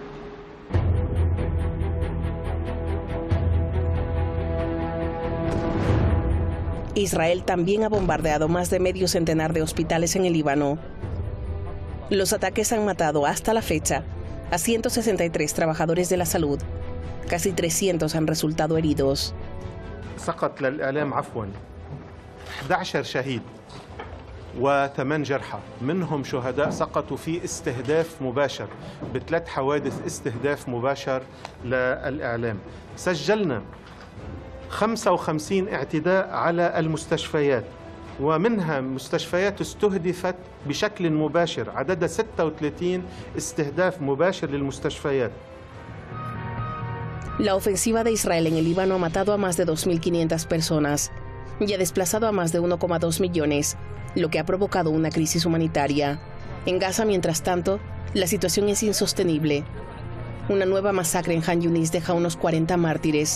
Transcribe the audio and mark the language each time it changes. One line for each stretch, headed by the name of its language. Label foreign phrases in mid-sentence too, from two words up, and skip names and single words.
Spanish: Israel también ha bombardeado más de medio centenar de hospitales en el Líbano. Los ataques han matado hasta la fecha a 163 trabajadores de la salud. Casi 300 han resultado heridos.
Arabic: 11 شهيد و8 جرحى منهم شهداء سقطوا في استهداف مباشر ب3 حوادث استهداف مباشر للإعلام. سجلنا 55 اعتداء على المستشفيات ومنها مستشفيات استهدفت بشكل مباشر عددها 36 استهداف مباشر للمستشفيات.
Spanish: La ofensiva de Israel en el Líbano ha matado a más de 2.500 personas y ha desplazado a más de 1,2 millones, lo que ha provocado una crisis humanitaria. En Gaza, mientras tanto, la situación es insostenible. Una nueva masacre en Han Yunis deja unos 40 mártires.